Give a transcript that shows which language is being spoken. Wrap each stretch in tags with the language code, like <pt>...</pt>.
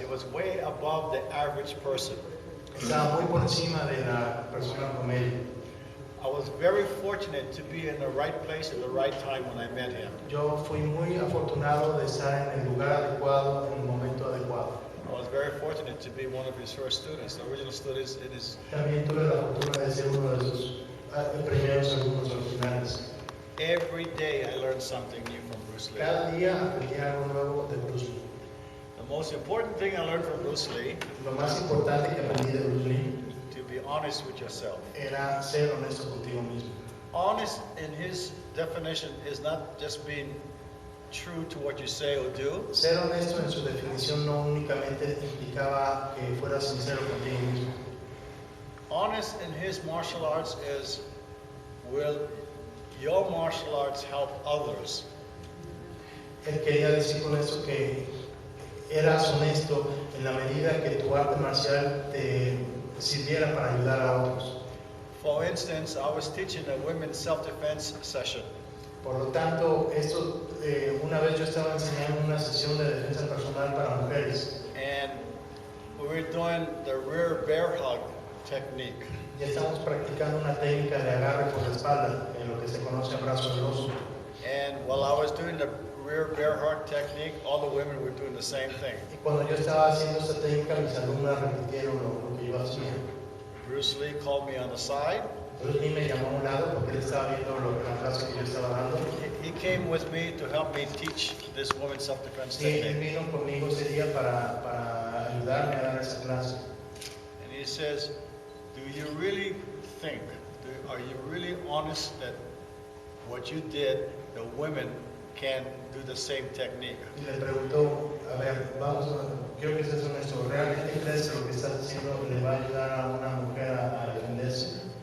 <en>It was way above the average person.</en> <es>Estaba muy por encima de la persona promedio.</es> <en>I was very fortunate to be in the right place at the right time when I met him.</en> <es>Yo fui muy afortunado de estar en el lugar adecuado, en el momento adecuado.</es> <en>I was very fortunate to be one of his first students, the original students in his.</en> <es>También tuve la fortuna de ser uno de sus primeros alumnos originales.</es> <en>Every day I learned something new from Bruce Lee.</en> <es>Cada día aprendí algo nuevo de Bruce Lee.</es> <en>The most important thing I learned from Bruce Lee,</en> <es>Lo más importante que aprendí de Bruce Lee</es> <en>to be honest with yourself.</en> <es>era ser honesto contigo mismo.</es> <en>Honest in his definition is not just being true to what you say or do.</en> <es>Ser honesto en su definición no únicamente implicaba que fueras sincero contigo mismo.</es> <en>Honest in his martial arts is, will your martial arts help others?</en> <es>Él quería decir con esto que eras honesto en la medida que tu arte marcial te sirviera para ayudar a otros.</es> <en>For instance, I was teaching a women's self-defense session.</en> <es>Por lo tanto, una vez yo estaba enseñando una sesión de defensa personal para mujeres</es> <en>And we were doing the rear bear hug technique.</en> <es>y estamos practicando una técnica de agarre por la espalda, en lo que se conoce abrazo del oso.</es> <en>And while I was doing the rear bear hug technique, all the women were doing the same thing.</en> <es>Y cuando yo estaba haciendo esta técnica, mis alumnas repitieron lo que yo hacía.</es> <en>Bruce Lee called me on the side.</en> <es>Bruce Lee me llamó a un lado porque él estaba viendo la clase que yo estaba dando.</es> <en>He came with me to help me teach this women's self-defense</en> <es>Y él</es> <en>technique.</en> <es>vino conmigo ese día para ayudarme a dar esa clase.</es> <en>And he says, do you really think, are you really honest that what you did, the women can do the same technique?</en> <es>Y le preguntó, a ver, quiero que seas honesto, ¿realmente crees que lo que estás haciendo le va a ayudar a una mujer a defenderse?</es>